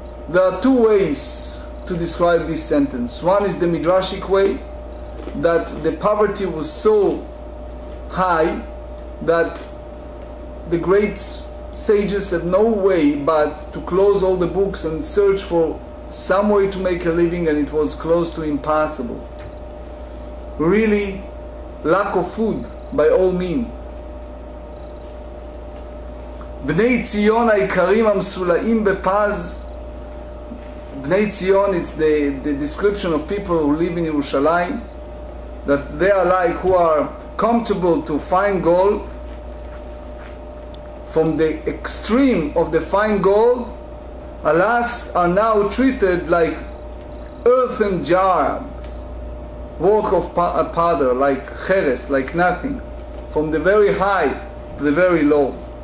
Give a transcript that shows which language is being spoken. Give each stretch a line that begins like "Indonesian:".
English: There are two ways to describe this sentence. One is the midrashic way, that the poverty was so high that the great sages had no way but to close all the books and search for some way to make a living, and it was close to impossible. Really, lack of food by all means.
Hebrew: בני ציון העיקרים המסולאים בפז.
English: בני ציון, it's the description of people who live in Yerushalayim, that they are like who are comfortable to fine gold. From the extreme of the fine gold, alas, are now treated like earthen jars, work of a potter, like cheres, like nothing, from the very high to the very low.